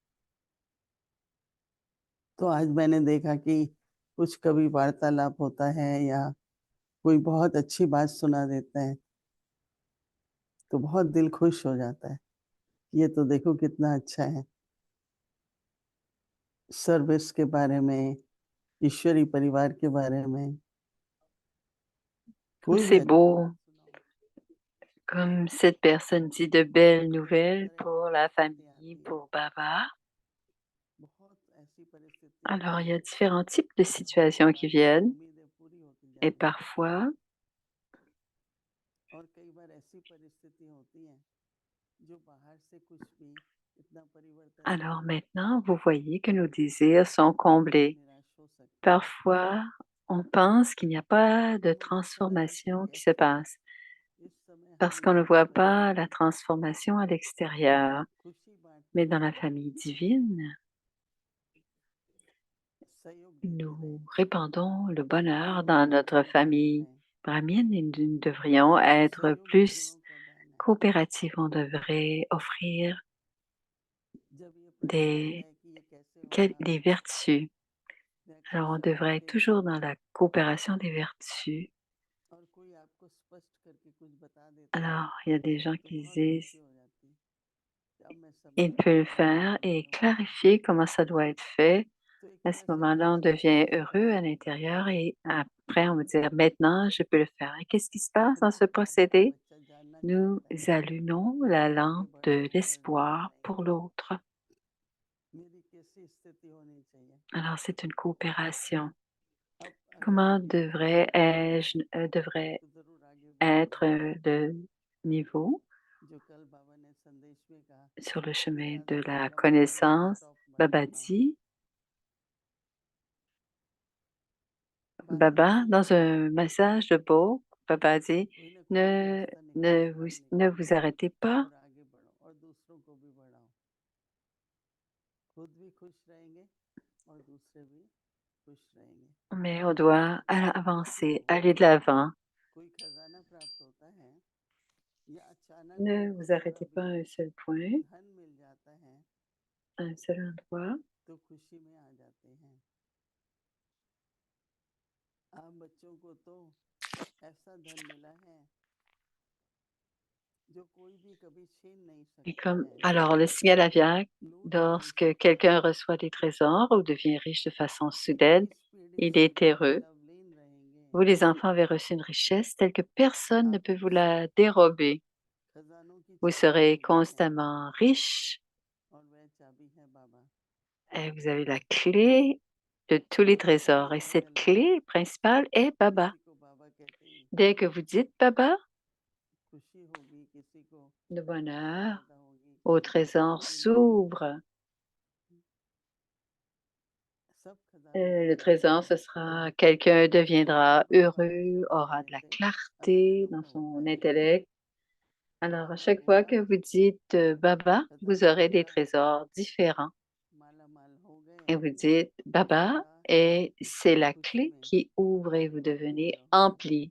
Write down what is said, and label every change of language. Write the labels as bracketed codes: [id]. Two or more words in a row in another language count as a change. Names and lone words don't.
[hi] तो आज मैंने देखा कि कुछ कभी वार्तालाप होता है या कोई बहुत अच्छी बात सुना देते हैं, तो बहुत दिल खुश हो जाता है। ये तो देखो कितना अच्छा है। सर्विस के बारे में, ईश्वरीय परिवार के बारे में, कोई भी [fr] C'est [hi] अच्छी [fr] beau, [hi] बात सुनाओ, [fr] comme cette personne dit de belles [hi] हर [fr] nouvelles [hi] तरह की [fr] pour la [hi] परिस्थिति [fr] famille, [hi] आती है। [fr] pour Baba. [hi] बहुत ऐसी परिस्थितियाँ [fr] Alors, [hi] आती [fr] il y a [hi] हैं [fr] différents types de [hi] कि हमारी [fr] situations qui [hi] सारी [fr] viennent [hi] उम्मीदें पूरी होती [fr] et [hi] जाती हैं [fr] parfois, [hi] और कई बार ऐसी परिस्थिति होती हैं जो बाहर से कुछ भी इतना परिवर्तन नहीं [fr] alors [hi] लाती, [fr] maintenant, vous voyez que nos désirs sont [hi] तो हम [fr] comblés. [hi] निराश हो सकते हैं। [fr] Parfois, on pense qu'il n'y a pas de [hi] तो इस समय हम [fr] transformation qui se [hi] कैसे, [fr] passe [hi] इस समय [fr] parce [hi] हम [fr] qu'on ne voit [hi] सबके साथ [fr] pas la transformation à l'extérieur. [hi] खुशी बांटते [fr] Mais dans la [hi] हुए [fr] famille divine, [hi] सहयोग देते [fr] nous [hi] रहें, [fr] répandons le bonheur [hi] सहयोग [fr] dans [hi] के [fr] notre [hi] गुणों का दान [fr] famille [hi] है, [fr] brahmine et nous devrions être [hi] सहयोग के [fr] plus [hi] गुणों का दान है। [fr] coopératifs. On devrait offrir [hi] जब ये प्रश्न आता है कि ये कैसे होगा, [fr] des vertus. [hi] या [fr] Alors, on [hi] कैसे [fr] devrait être [hi] बांटेगा, [fr] toujours dans la coopération des vertus. [hi] और कोई आपको स्पष्ट करके कुछ बता देता है, [fr] Alors, il y a des gens [hi] तो [fr] qui [hi] बहुत [fr] disent [hi] खुशी हो जाती है कि अब मैं [fr] il [hi] समझूंगा, [fr] peut le [hi] अब मैं [fr] faire [hi] पालन [fr] et [hi] करूंगा। [fr] clarifier comment ça doit être fait. [hi] तो एक [fr] À ce [hi] तरह से [fr] moment-là, on [hi] आशा का [fr] devient [hi] दीपक [fr] heureux à l'intérieur et après, on va dire maintenant, je peux le faire. Et qu'est-ce qui se passe [hi] हर [fr] dans ce [hi] एक बाबा का [fr] procédé? [hi] बच्चा जानना [fr] Nous [hi] चाहता है [fr] allumons la [hi] कि आगे [fr] lampe [hi] बढ़ो, [fr] de [hi] आगे बढ़ते [fr] l'espoir pour [hi] रहेंगे, [fr] l'autre. [hi] मेरी कैसी स्थिति होनी चाहिए। [fr] Alors, c'est une coopération. [hi] अब अगर [fr] Comment [hi] मेरी स्थिति अच्छी है [fr] devrait [hi] तो जरूर आगे [fr] être [hi] बढ़ूंगा। [fr] le niveau [hi] जो कल बाबा ने संदेश में कहा [fr] sur le [hi] कि [fr] chemin de [hi] ज्यादा [fr] la [hi] लंबा नहीं [fr] connaissance? [hi] स्टॉप मत [fr] Baba [hi] बनाओ, [fr] dit, [hi] बाकी [fr] Baba, [hi] किसी को [fr] dans un message de beau, Baba dit, [hi] कोई ना कोई रास्ता निकालो, हल [fr] ne [hi] निकालो [fr] vous arrêtez pas, [hi] और आगे बढ़ो और दूसरों को भी बढ़ाओ। खुद भी खुश रहेंगे और दूसरे भी खुश रहेंगे। [fr] mais on doit [hi] किसी [fr] avancer, [hi] को [fr] aller de l'avant. [hi] कोई खजाना प्राप्त होता है या अचानक [fr] Ne [hi] कोई [fr] vous [hi] दूसरा [fr] arrêtez [hi] भी [fr] pas à un seul point, [hi] धन मिल जाता है [fr] à un seul endroit. [hi] तो खुशी में आ जाते हैं। आप बच्चों को तो ऐसा धन मिला है जो कोई भी कभी छीन नहीं [fr] Et [hi] सकता [fr] comme, [hi] है, [fr] alors, le signal aviaque, [hi] लूट नहीं [fr] lorsque [hi] सकता [fr] quelqu'un [hi] है। [fr] reçoit des trésors ou devient riche de façon [hi] क्योंकि [fr] soudaine, [hi] इस पीढ़ी [fr] il [hi] से [fr] est heureux. [hi] लवलीन रहेंगे। [fr] Vous, les enfants, avez reçu une richesse telle que personne ne [hi] आप [fr] peut vous la dérober. [hi] खजानों की [fr] Vous [hi] चाबी [fr] serez [hi] होते हैं constamment riche और वह चाबी है बाबा। [fr] et vous avez la clé de tous les [hi] जैसे ही [fr] trésors. Et [hi] कहने [fr] cette [hi] लगे [fr] clé principale est Baba. [hi] किसी को बाबा कहते ही [fr] Dès que vous dites Baba, [hi] खुशी होगी, किसी को [fr] le [hi] आशा [fr] bonheur [hi] पैदा होगी, [fr] au [hi] किसी को [fr] trésor [hi] शांति मिलेगी। [fr] s'ouvre. [hi] सब [fr] Le trésor, ce sera quelqu'un deviendra heureux, aura de la clarté dans son intellect. Alors, à chaque fois que vous dites Baba, vous aurez des trésors différents. Et vous dites Baba, et c'est la clé qui ouvre et vous devenez empli.